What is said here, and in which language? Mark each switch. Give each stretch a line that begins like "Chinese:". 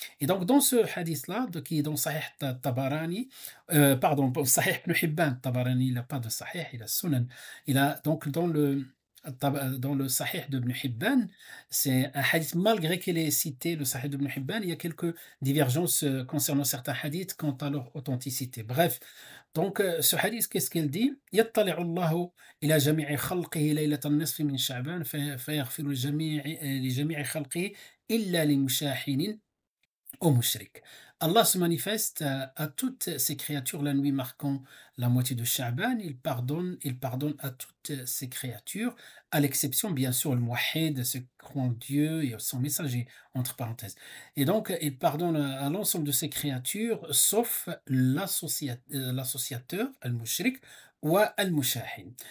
French: Et donc dans ce hadith-là, qui est dans Sahih Tabarani, pardon, bon, Sahih Ibn Hibban, Tabarani, il n'a pas de Sahih, il a Sunan. Il a donc dans le Sahih d'Ibn Hibban, c'est un hadith, malgré qu'il est cité, le Sahih d'Ibn Hibban, il y a quelques divergences concernant certains hadiths quant à leur authenticité. Bref, donc ce hadith, qu'est-ce qu'il dit?
Arabic: يطلع الله إلى جميع خلقه ليلة النصف من شعبان فيغفر لجميع خلقه إلا لمشاحن au mushrik.
French: Allah se manifeste à toutes ses créatures la nuit marquant la moitié de Sha'ban. Il pardonne à toutes ses créatures, à l'exception, bien sûr, le muwahhid, ceux qui croient en Dieu et son messager, entre parenthèses. Et donc, il pardonne à l'ensemble de ses créatures, sauf l'associateur, al-mushrik, ou al-mushahin.